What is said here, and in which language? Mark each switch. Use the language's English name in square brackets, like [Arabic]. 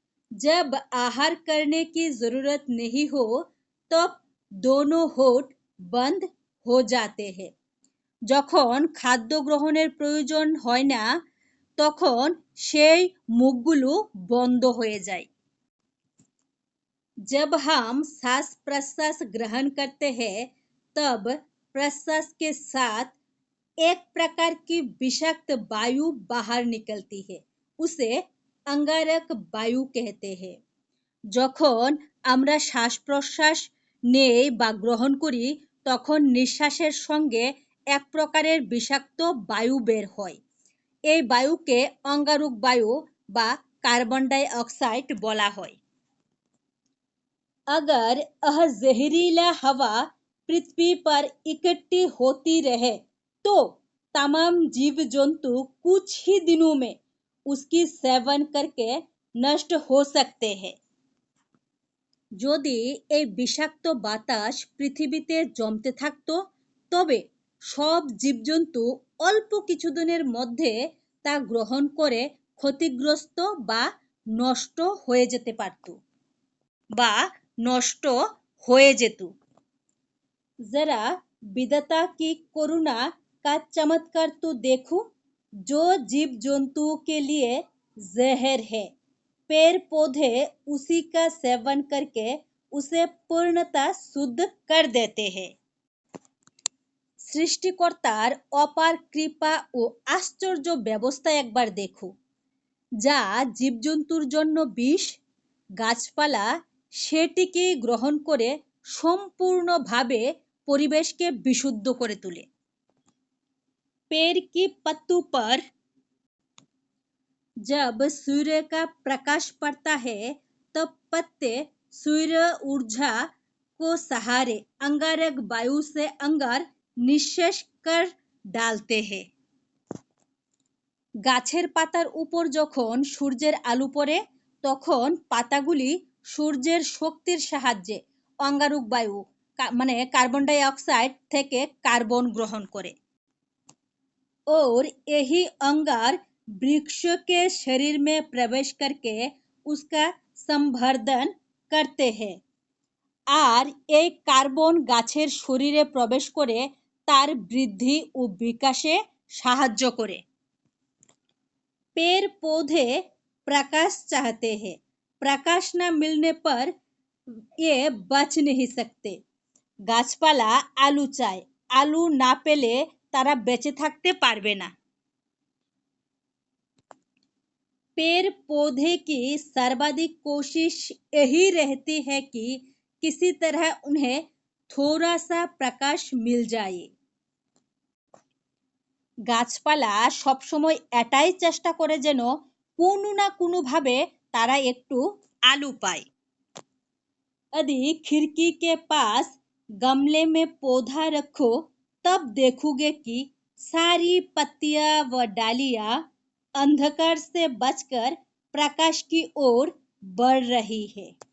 [Hindi] जब आहार करने की जरूरत नहीं हो तब दोनों होठ बंद हो जाते हैं। [Bangla] যখন খাদ্য গ্রহণের প্রয়োজন হয় না তখন সেই মুখগুলো বন্ধ হয়ে যায়। [Hindi] जब हम सांस प्रश्वास ग्रहण करते हैं तब प्रश्वास के साथ एक प्रकार की विषाक्त वायु बाहर निकलती है, उसे अंगारक वायु कहते हैं। [Bangla] যখন আমরা শ্বাস প্রশ্বাস নেই বা গ্রহণ করি তখন নিঃশ্বাসের সঙ্গে এক প্রকারের বিষাক্ত বায়ু বের হয়। এই বায়ুকে অঙ্গারক বায়ু বা কার্বন ডাই অক্সাইড বলা হয়। [Hindi] अगर यह जहरीला हवा पृथ्वी पर इकट्ठी होती रहे तो तमाम जीव जंतु कुछ ही दिनों में उसकी सेवन करके नष्ट हो सकते हैं। [Bangla] যদি এই বিষাক্ত বাতাস পৃথিবীতে জমতে থাকতো তবে সব জীবজন্তু অল্প কিছুদিনের মধ্যে তা গ্রহণ করে ক্ষতিগ্রস্ত বা নষ্ট হয়ে যেতে পারত বা নষ্ট হয়ে যেত। [Hindi] जरा विधाता की करुणा का चमत्कार तो देखो, जो जीव जंतुओं के लिए जहर है पेड़ पौधे उसी का सेवन करके उसे पूर्णतः शुद्ध कर देते हैं। [Bangla] সৃষ্টিকর্তার অপার কৃপা ও আশ্চর্য ব্যবস্থা একবার দেখো, যা জীবজন্তুর জন্য বিষ, গাছপালা সেটিকে গ্রহণ করে সম্পূর্ণভাবে পরিবেশকে বিশুদ্ধ করে তোলে। [Hindi] पेड़ की पत्तों पर जब सूर्य का प्रकाश पड़ता है तब पत्ते सूर्य ऊर्जा को सहारे अंगारक वायु से अंगार निঃশেষ कर डालते हैं। [Bangla] গাছের পাতার উপর যখন সূর্যের আলো পড়ে তখন পাতাগুলি সূর্যের শক্তির সাহায্যে অঙ্গারক বায়ু মানে কার্বন ডাই অক্সাইড থেকে কার্বন গ্রহণ করে। [Hindi] और यही अंगार वृक्ष के शरीर में प्रवेश करके उसका संवर्धन करते हैं। [Bangla] আর এই কার্বন গাছের শরীরে প্রবেশ করে তার বৃদ্ধি ও বিকাশে সাহায্য করে। [Hindi] पेड़ पौधे प्रकाश चाहते हैं, प्रकाश न मिलने पर ये बच नहीं सकते। [Bangla] গাছপালা আলো চায়, আলো না পেলে তারা বেঁচে থাকতে পারবে না। [Hindi] पेड़ पौधे की सर्वाधिक कोशिश यही रहती है कि किसी तरह उन्हें थोड़ा सा प्रकाश मिल जाए। [Bangla] গাছপালা সবসময় এটাই চেষ্টা করে যেন কোনো না কোনো ভাবে তারা একটু আলো পায়। [Hindi] यदि खिड़की के पास गमले में पौधा रखो तब देखोगे कि सारी पत्तियां व डालियां अंधकार से बचकर प्रकाश की ओर बढ़ रही है।